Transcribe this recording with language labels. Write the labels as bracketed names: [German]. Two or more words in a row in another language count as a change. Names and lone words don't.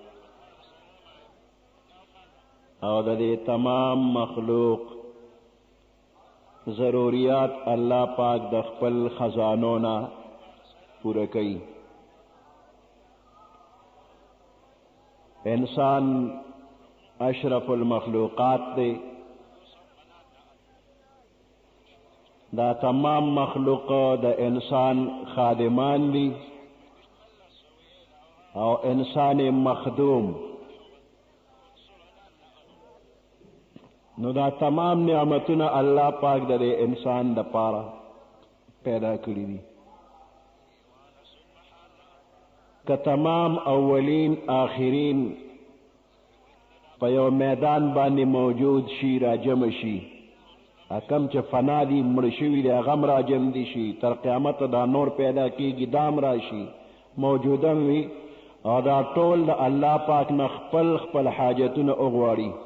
[Pashto] او د دې تمام مخلوق ضروریات الله پاک د خپل خزانو نه پوره کوي انسان [Arabic] اشرف المخلوقات [Pashto] دی دا تمام مخلوق د انسان خادمان دی او انسان مخدوم نو دا تمام نعمتونه الله پاک د انسان د پاره پیدا کړی دي که تمام اولین آخرین په یو میدان باندې موجود شي را جمع شي کم چې فنا دي مړ شوي دي هغه هم را جمع دي شي تر قیامته دا نور پیدا کېږي دا هم راشي موجوده وي او دا ټول د الله پاک نه خپل خپل حاجتونه وغواړي